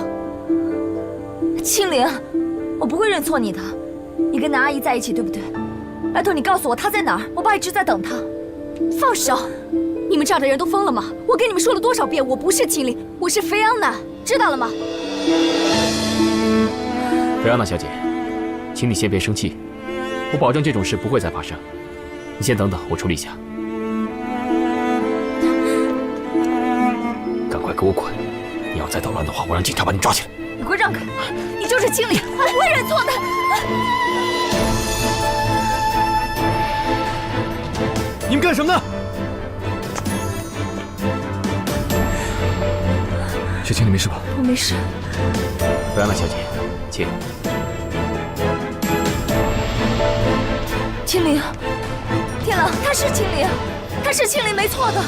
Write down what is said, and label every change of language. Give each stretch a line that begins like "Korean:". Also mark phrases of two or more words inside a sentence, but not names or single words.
Chinese: 清零，我不会认錯你的。你跟南阿姨在一起，对不对？拜托你告訴我她在哪兒，我爸一直在等她。放手！你們這樣的人都瘋了嗎？我跟你們說了多少遍，我不是清零，我是菲安娜，知道了嗎？菲安娜小姐，請你先別生氣，我保證這種事不會再發生。你先等等，我處理一下。趕快給我滾！你要再搗亂的話，我讓警察把你抓起來。你給我讓開！你就是清零，我不會認錯的。你們幹什麼呢？雪清，你沒事吧？我沒事。菲安娜小姐，請。清零，天狼，他是清零，他是清零，沒錯的。